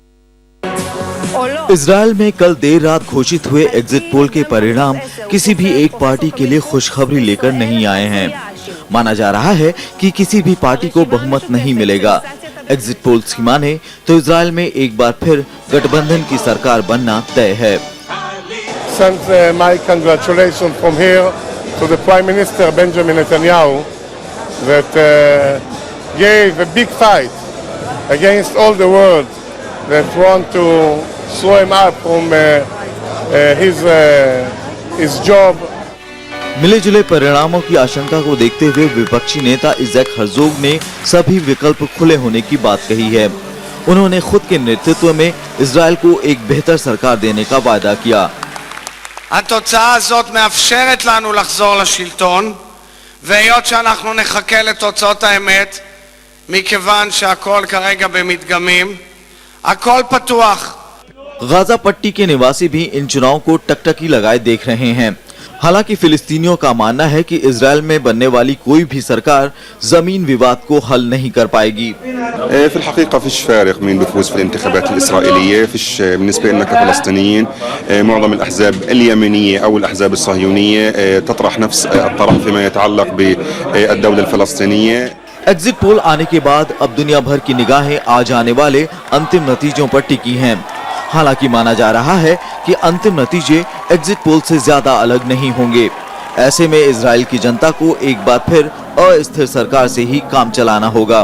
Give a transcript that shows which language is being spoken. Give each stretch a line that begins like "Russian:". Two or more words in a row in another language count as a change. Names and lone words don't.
Hindi: इजराइल में कल देर रात घोषित हुए
English: exit poll
Hindi: के परिणाम किसी भी एक पार्टी के लिए खुशखबरी लेकर नहीं आए हैं। माना जा रहा है कि किसी भी पार्टी को बहुमत नहीं मिलेगा।
English: exit polls
Hindi: की माने तो इजराइल में एक बार फिर गठबंधन की सरकार बनना तय है।
English: Send my congratulations from here to the Prime Minister Benjamin Netanyahu that gave a big fight against all the world that want to throw him up from his job.
Hindi: मिले जुले परिणामों की आशंका को देखते हुए विपक्षी नेता इज़ैक हर्जोग ने सभी विकल्प खुले होने की बात कही है। उन्होंने खुद के नेतृत्व में इजराइल को एक बेहतर सरकार देने का वादा किया।
Hebrew: התוצאה הזאת מאפשרת לנו לחזור לשלטון, והיות שאנחנו נחכה לתוצאות האמת, מכיוון שהכל כרגע במדגמים, הכל פתוח.
Hindi: गाजा पट्टी के निवासी भी इन चुनाव को टकटकी लगाए देख रहे हैं। हालांकि फिलिस्तीनियों का मानना है कि इजराइल में बनने वाली कोई भी सरकार जमीन विवाद को हल नहीं कर पाएगी।
Arabic: في الحقيقة فيش فارق مين بيفوز في الانتخابات الإسرائيلية، فيش بالنسبة لنا كفلسطينيين معظم الأحزاب اليمينية أو الأحزاب الصهيونية تطرح نفس الطرح فيما يتعلق بالدولة الفلسطينية।
English: exit poll
Hindi: आने के बाद अब दुनिया भर की निगाहें आ जाने वाले अंतिम नतीजों पर टिकी हैं। हालांकि माना जा रहा है कि अंतिम नतीजे
English: exit poll
Hindi: से ज्यादा अलग नहीं होंगे। ऐसे में इजराइल की जनता को एक बार फिर अस्थिर सरकार से ही काम चलाना होगा।